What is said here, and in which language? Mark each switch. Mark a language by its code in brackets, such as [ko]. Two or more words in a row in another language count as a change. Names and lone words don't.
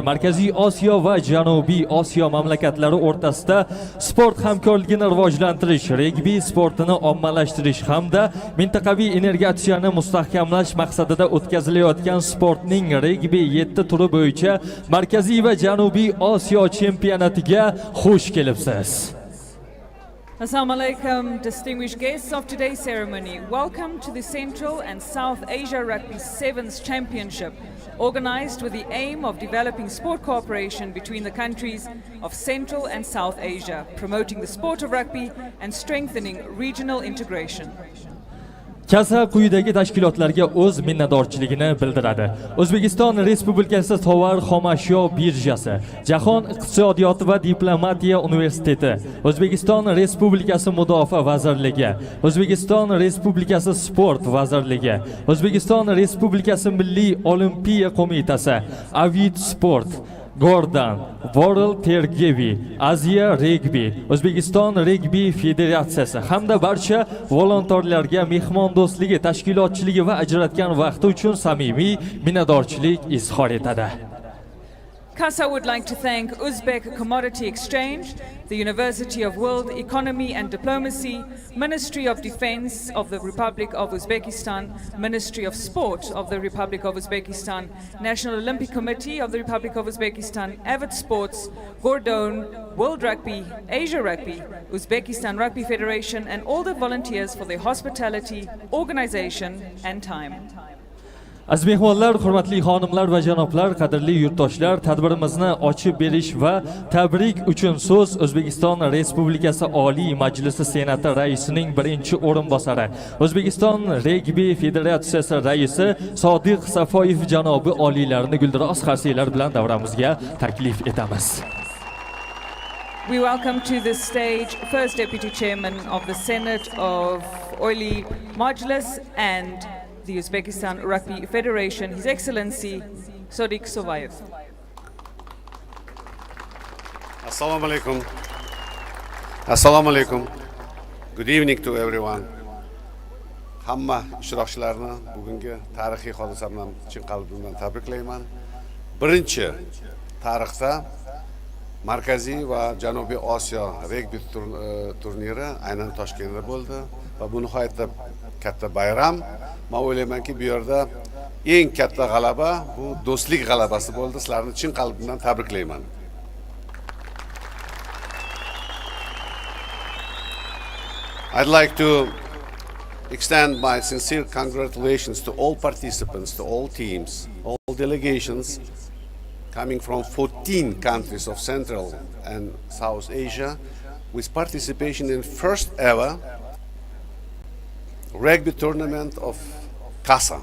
[uz] Markaziy Osiyo va Janubiy Osiyo mamlakatlari o'rtasida sport hamkorligini rivojlantirish, regbi sportini ommalashtirish hamda mintaqaviy integratsiyani mustahkamlash maqsadida o'tkazilayotgan sportning regbi 7 turi bo'yicha Markaziy va Janubiy Osiyo chempionatiga xush kelibsiz. [ar] السلام عليكم, [en] distinguished guests of today's ceremony. Welcome to the Central and South Asia Rugby Sevens Championship, organized with the aim of developing sport cooperation between the countries of Central and South Asia, promoting the sport of rugby and strengthening regional integration. [uz] CASA quyidagi tashkilotlarga o'z minnatdorchiligini bildiradi. O'zbekiston Respublikasi tovar xomashyo birjasi, Jahon iqtisodiyoti va diplomatiya universiteti, O'zbekiston Respublikasi Mudofaa vazirligi, O'zbekiston Respublikasi Sport vazirligi, O'zbekiston Respublikasi Milliy olimpiya qo'mitasi, Avid Sport, Gordon, World Tergevi, Aziya Regbi, O'zbekiston Regbi Federatsiyasi hamda barcha volontyorlarga mehmondo'stligi, tashkilotchiligi va ajratgan vaqti uchun samimiy minnatdorchilik izhor etadi. [en] CASA would like to thank Uzbek Commodity Exchange, the University of World Economy and Diplomacy, Ministry of Defense of the Republic of Uzbekistan, Ministry of Sport of the Republic of Uzbekistan, National Olympic Committee of the Republic of Uzbekistan, Avid Sports, Gordon, World Rugby, Asia Rugby, Uzbekistan Rugby Federation, and all the volunteers for their hospitality, organization, and time. [uz] Aziz mehmonlar, hurmatli xonimlar va janoblar, qadrli yurtdoshlar, tadbirimizni ochib berish va tabrik uchun so'z O'zbekiston Respublikasi Oliy Majlisi Senati raisining birinchi o'rinbosari, O'zbekiston Regbi Federatsiyasi raisi Sodiq Safoyev janobi oliylarini guldiroz qarsiylar bilan davramizga taklif etamiz. [en] We welcome to the stage First Deputy Chairman of the Senate of Oliy Majlis and the Uzbekistan Rugby Federation, His Excellency Sodiq Safoyev. [ar] السلام عليكم. السلام عليكم. [en] Good evening to everyone. [uz] Hamma ishtirokchilarni bugungi tarixiy hodisa bilan chin qalbimdan tabriklayman. Birinchi tarixda Markaziy va Janubiy Osiyo regbi turniri aynan Toshkentda bo'ldi va bu nihoyatda katta bayram. Men o'ylaymanki, bu yerda eng katta g'alaba bu do'stlik g'alabasi bo'ldi. Sizlarni chin qalbimdan tabriklayman. [en] I'd like to extend my sincere congratulations to all participants, to all teams, all delegations coming from 14 countries of Central and South Asia with participation in first ever rugby tournament of CASA.